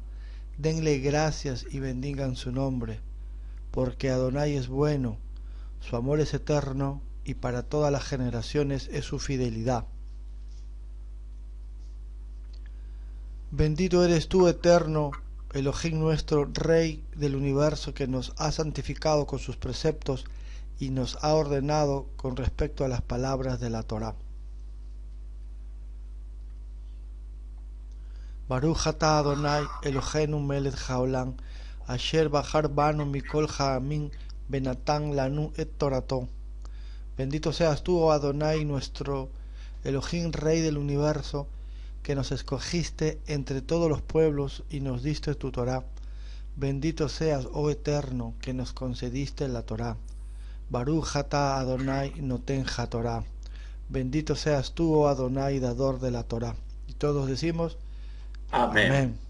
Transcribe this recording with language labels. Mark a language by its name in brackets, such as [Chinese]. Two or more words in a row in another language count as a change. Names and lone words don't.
[Spanish] Denle gracias y bendigan su nombre, porque Adonai es bueno, su amor es eterno y para todas las generaciones es su fidelidad. Bendito eres tú, eterno, Elohim nuestro, Rey del universo, que nos ha santificado con sus preceptos y nos ha ordenado con respecto a las palabras de la Torá. [Hebrew] ברוך אתה ה' אלהינו מלך העולם אשר בחר בנו מכל העמים ונתן לנו את תורתו. [Spanish] Bendito seas tú, oh Adonai, nuestro Elohim, Rey del universo, que nos escogiste entre todos los pueblos y nos diste tu Torá. Bendito seas, oh Eterno, que nos concediste la Torá. [Hebrew] ברוך אתה ה' נותן התורה. [Spanish] Bendito seas tú, oh Adonai, dador de la Torá. Y todos decimos Amén. amén.